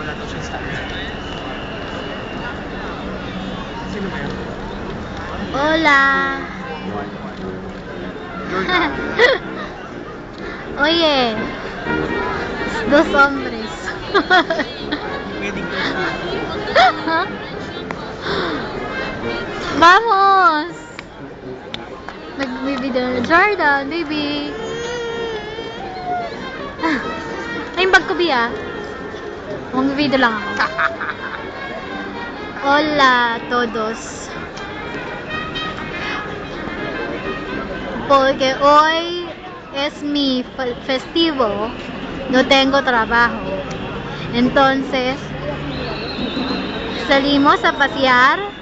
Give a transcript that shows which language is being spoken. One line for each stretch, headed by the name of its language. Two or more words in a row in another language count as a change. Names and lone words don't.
Spanish: Hola. Oye, dos hombres. Vamos.
Filipino: Nagbibideo na Jordan, baby. Ay, yung bag ko, Bia. Mag-video lang ako.
Spanish: Hola todos. Porque hoy es mi festivo, no tengo trabajo. Entonces, salimos a pasear.